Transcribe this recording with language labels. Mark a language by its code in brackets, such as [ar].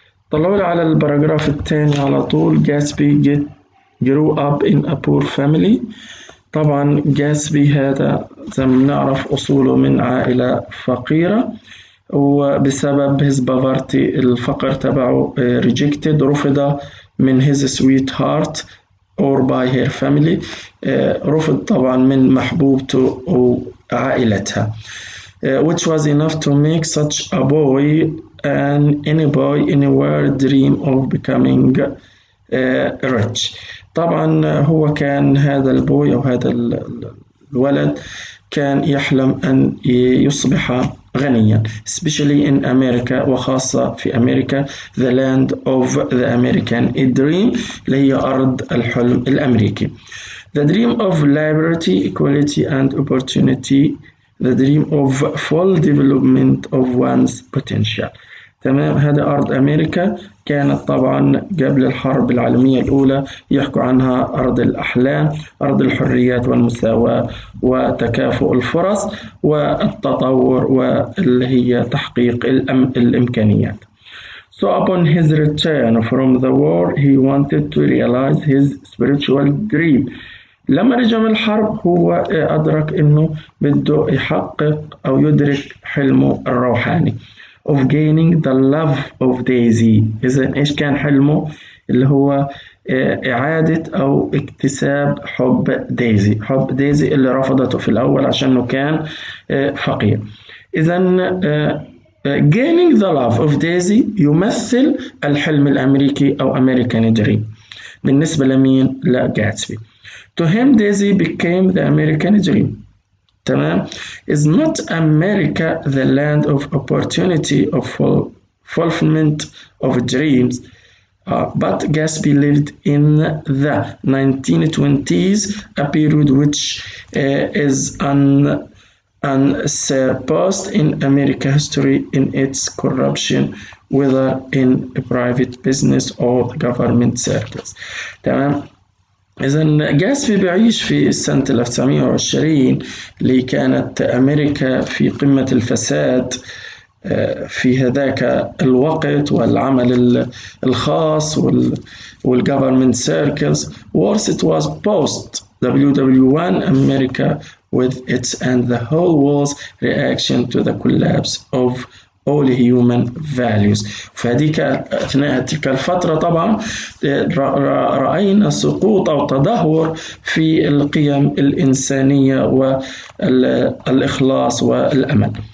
[ar] طلعوا لي على الباراجراف الثاني على طول. [en] Gatsby grew up in a poor family. [ar] طبعا جاتسبي هذا زي ما بنعرف أصوله من عائلة فقيرة، وبسبب [en] his poverty [ar] الفقر تبعه [en] rejected، [ar] رفض من [en] his sweetheart or by her family. [ar] رفض طبعا من محبوبته وعائلتها. [en] which was enough to make such a boy and any boy anywhere dream of becoming rich. [ar] طبعا هو كان هذا البوي أو هذا الولد كان يحلم أن يصبح غنيا، [en] especially in America، [ar] وخاصة في أمريكا، [en] the land of the American dream [ar] اللي هي أرض الحلم الأمريكي. [en] the dream of liberty, equality and opportunity, the dream of full development of one's potential. [ar] تمام. هذا أرض أمريكا كانت طبعا قبل الحرب العالمية الأولى يحكوا عنها أرض الأحلام، أرض الحريات والمساواة وتكافؤ الفرص والتطور واللي هي تحقيق الإمكانيات. [en] So upon his return from the war he wanted to realize his spiritual dream. [ar] لما رجع من الحرب هو أدرك إنه بده يحقق أو يدرك حلمه الروحاني [en] of gaining the love of Daisy. [ar] إذا إيش كان حلمه؟ اللي هو إعادة أو اكتساب حب دايزي اللي رفضته في الأول عشانه كان فقير. إذا [en] gaining the love of Daisy [ar] يمثل الحلم الأمريكي أو American dream بالنسبة لمين؟ لجاتسبي. [en] To him Daisy became the American dream. [ar] تمام. [en] Is not America the land of opportunity of fulfillment of dreams? But Gatsby lived in the 1920s, a period which is unsurpassed in American history in its corruption, whether in private business or government circles. [ar] تمام. إذا جاسبي بيعيش في سنة 1920 اللي كانت أمريكا في قمة الفساد في هذاك الوقت، والعمل الخاص وال [en] government circles. Worse it was post WW1 America with its and the whole world's reaction to the collapse of all human values. [ar] فهذيك أثناء تلك الفترة طبعا رأينا سقوط أو تدهور في القيم الإنسانية والإخلاص والأمل.